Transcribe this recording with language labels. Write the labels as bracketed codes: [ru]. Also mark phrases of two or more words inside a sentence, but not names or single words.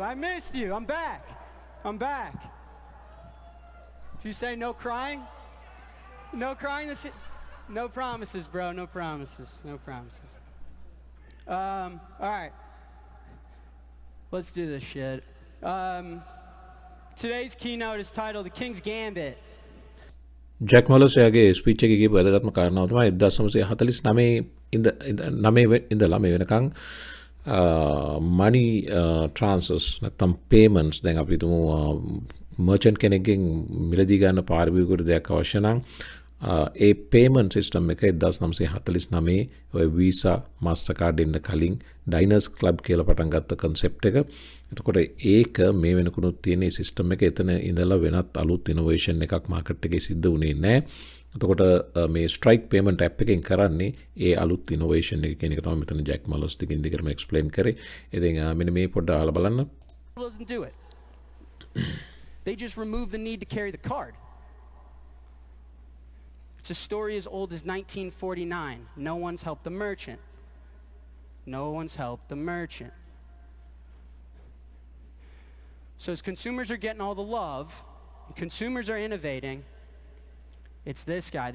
[en] I'm back. Did you say no crying? No crying this year? No promises, bro, no promises. All right. Let's do this shit. Today's keynote is titled The King's Gambit. [si] ජැක් මාලස් එයාගේ ස්පීච් එකේ කියපු වැදගත්ම කාරණාව තමයි 1949 ඉඳලා මේ වෙනකන් [en] money transfers [si] නැත්නම් payments දැන් අපි හිතමු merchant කෙනෙක්ගෙන් මිලදී ගන්න පාරිභෝගිකයට දෙයක් අවශ්‍ය නම් ඒ [en] payment system [si] එක 1949 ඔය Visa Mastercard දෙන්න කලින් Diners Club කියලා පටන් ගත්ත concept එක. එතකොට ඒක මේ වෙනකුණුත් තියෙන මේ system එක එතන ඉඳලා වෙනත් අලුත් innovation එකක් market එකේ සිද්ධ වුණේ නැහැ. එතකොට මේ [en] strike payment app [si] එකෙන් කරන්නේ ඒ අලුත් innovation එක කියන එක තමයි මෙතන ජැක් මාලස් දිගින් දිගටම explain කරේ. ඉතින් මෙන්න මේ පොඩ්ඩක් අහලා බලන්න. [en] Doesn't do it. They just remove the need to carry the card. It's a story as old as 1949. No one's helped the merchant. So as consumers are getting all the love, consumers are innovating, it's this guy.